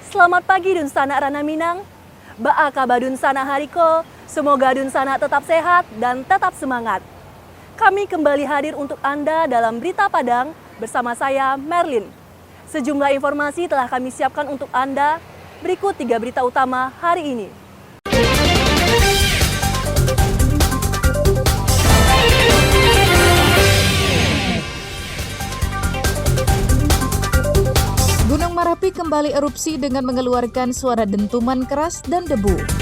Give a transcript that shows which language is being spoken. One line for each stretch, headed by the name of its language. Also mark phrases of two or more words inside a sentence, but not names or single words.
Minangkabau: Selamat pagi Dun Sana Rana Minang. Baaka Badun Sana Hariko.
Indonesian: Semoga Dun Sana tetap sehat dan tetap semangat. Kami kembali hadir untuk Anda dalam Berita Padang bersama saya Merlin. Sejumlah informasi telah kami siapkan untuk Anda. Berikut 3 berita utama hari ini. Gunung Merapi kembali erupsi dengan mengeluarkan suara dentuman keras dan debu.